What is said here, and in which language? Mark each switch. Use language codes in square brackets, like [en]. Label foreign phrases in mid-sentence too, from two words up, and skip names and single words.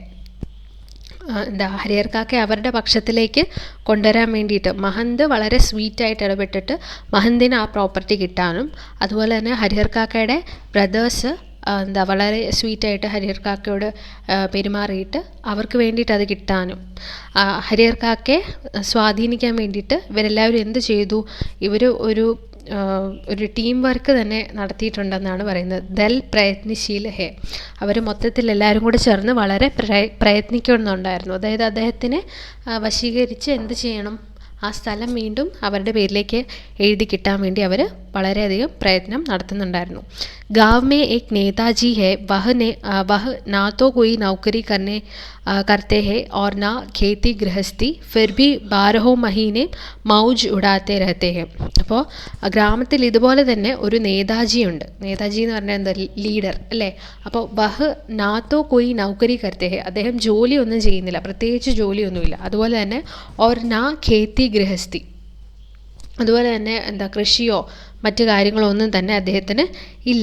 [ml] ഹരിഹർ കാക്ക അവരുടെ പക്ഷത്തിലേക്ക് കൊണ്ടുവരാൻ വേണ്ടിയിട്ട് മഹന്ത് വളരെ സ്വീറ്റായിട്ട് ഇടപെട്ടിട്ട് മഹന്തിന് ആ പ്രോപ്പർട്ടി കിട്ടാനും, അതുപോലെ തന്നെ ഹരിഹർ കാക്കയുടെ ബ്രദേഴ്സ് വളരെ സ്വീറ്റായിട്ട് ഹരിഹർ കാക്കയോട് പെരുമാറിയിട്ട് അവർക്ക് വേണ്ടിയിട്ട് അത് കിട്ടാനും, ഹരിഹർ കാക്കയെ സ്വാധീനിക്കാൻ വേണ്ടിയിട്ട് ഇവരെല്ലാവരും എന്ത് ചെയ്തു, ഇവർ ഒരു [en] team work [ml] തന്നെ നടത്തിയിട്ടുണ്ടെന്നാണ് പറയുന്നത്. [hi] दल प्रयत्नशील है. [ml] അവർ മൊത്തത്തിൽ എല്ലാവരും കൂടെ ചേർന്ന് വളരെ പ്രയത്നിക്കുന്നുണ്ടായിരുന്നു. അതായത് അദ്ദേഹത്തിനെ വശീകരിച്ച് എന്ത് ചെയ്യണം, ആ സ്ഥലം വീണ്ടും അവരുടെ പേരിലേക്ക് എഴുതി കിട്ടാൻ വേണ്ടി അവർ വളരെയധികം പ്രയത്നം നടത്തുന്നുണ്ടായിരുന്നു. [hi] गाँव में एक नेताजी है, वह ना तो कोई नौकरी करते हैं और ना खेती गृहस्थी, फिर भी 12 महीने मौज उड़ाते रहते हैं. [ml] അപ്പോൾ ഗ്രാമത്തിൽ ഇതുപോലെ തന്നെ ഒരു നേതാജിയുണ്ട്. നേതാജി എന്ന് പറഞ്ഞാൽ ലീഡർ അല്ലേ. അപ്പോൾ [hi] वह ना तो कोई नौकरी करते हैं, [ml] അദ്ദേഹം ജോലിയൊന്നും ചെയ്യുന്നില്ല, പ്രത്യേകിച്ച് ജോലിയൊന്നുമില്ല. അതുപോലെ തന്നെ [hi] और ना खेती गृहस्थी, [ml] അതുപോലെ തന്നെ കൃഷിയോ മറ്റു കാര്യങ്ങളോ ഒന്നും തന്നെ അദ്ദേഹത്തിന് ഇല്ല.